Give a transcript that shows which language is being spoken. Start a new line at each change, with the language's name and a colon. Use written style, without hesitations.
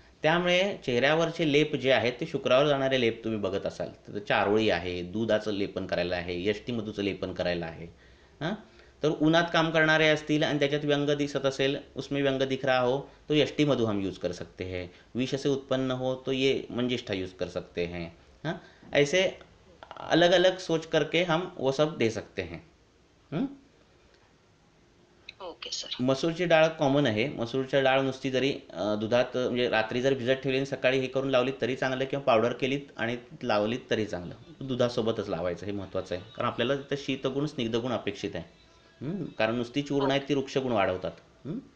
Marathi: त्यामुळे चेहऱ्यावरचे लेप जे आहेत ते शुक्रावर जाणारे लेप तुम्ही बघत असाल तर चारोळी आहे, दुधाचं लेपन करायला आहे, यष्टीमधूचं लेपन करायला आहे. हां, तर उन्हात काम करणारे असतील आणि त्याच्यात व्यंग दिसत असेल,
Hindi: उसमें व्यंग दिख रहा हो तो यष्टी मधु हम यूज़ कर सकते हैं. विष से उत्पन्न हो तो ये मंजिष्ठा यूज़ कर सकते हैं. हाँ, ऐसे अलग अलग सोच करके हम वो सब दे सकते हैं.
English: Okay sir.
Marathi: मसूरची डाळ कॉमन आहे. मसूरच्या डाळ नुसती जरी दुधात म्हणजे रात्री जर भिजत ठेवली आणि सकाळी हे करून लावलीत तरी चांगलं, किंवा पावडर केलीत आणि लावलीत तरी चांगलं. दुधासोबतच लावायचं, हे महत्त्वाचं आहे. कारण आपल्याला तिथं शीतगुण स्निग्धगुण अपेक्षित आहे. कारण नुसती चूर्ण आहेत ती वृक्षगुण वाढवतात.